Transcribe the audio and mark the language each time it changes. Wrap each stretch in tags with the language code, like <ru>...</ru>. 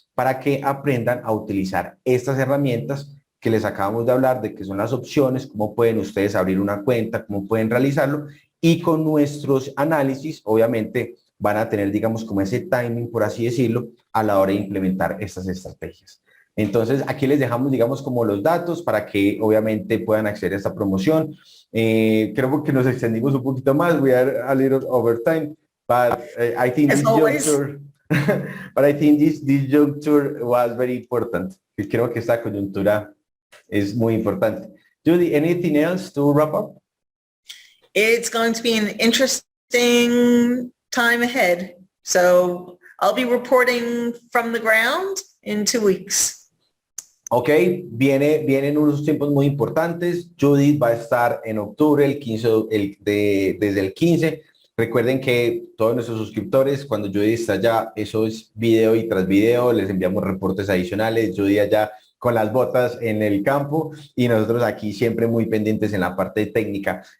<es>Para que aprendan a utilizar estas herramientas que les acabamos de hablar, de qué son las opciones, cómo pueden ustedes abrir una cuenta, cómo pueden realizarlo, y con nuestros análisis, obviamente, van a tener, digamos, como ese timing, por así decirlo, a la hora de implementar estas estrategias. Entonces, aquí les dejamos, digamos, como los datos para que obviamente puedan acceder a esta promoción. Creo que nos extendimos un poquito más.</es> <en>We are a little over time, but I think As this always. juncture, but I think this juncture was very important.</en> <es>Creo que esta coyuntura es muy importante.</es> <en>Judy, anything else to wrap up? It's going to be an interesting time ahead. So I'll be reporting from the ground in 2 weeks.</en> <es>Ok, vienen unos tiempos muy importantes. Judith va a estar en octubre, el 15, desde el 15. Recuerden que todos nuestros suscriptores, cuando Judith está allá, eso es video y tras video, les enviamos reportes adicionales. Judith allá con las botas en el campo y nosotros aquí siempre muy pendientes en la parte técnica.</es>